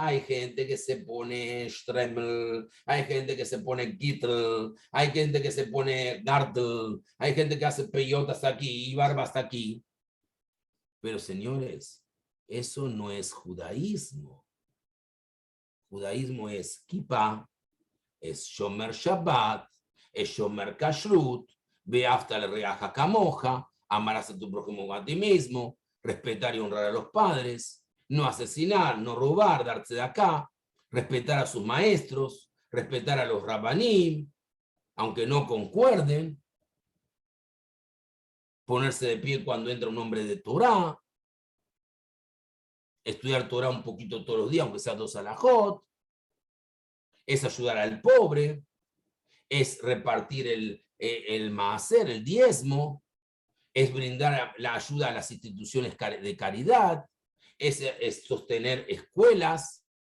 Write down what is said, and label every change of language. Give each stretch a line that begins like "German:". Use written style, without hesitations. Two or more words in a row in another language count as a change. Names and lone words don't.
Spanish: Hay gente que se pone Stremel, hay gente que se pone Gittel, hay gente que se pone Gartel, hay gente que hace peyote hasta aquí y barba hasta aquí. Pero señores, eso no es judaísmo. Judaísmo es
Hebrew: kippah, es שומר שבת, es שומר כשרות, ואהבת לרעך כמוך,
Spanish: amarás a tu prójimo como a ti mismo, respetar y honrar a los padres, no asesinar, no robar, darse de acá, respetar a sus maestros, respetar a los rabanim, aunque no concuerden, ponerse de pie cuando entra un hombre de Torah, estudiar Torah un poquito todos los días, aunque sea 2 alajot, es ayudar al pobre, es repartir el maaser, el diezmo, es brindar la ayuda a las instituciones de caridad, es sostener escuelas.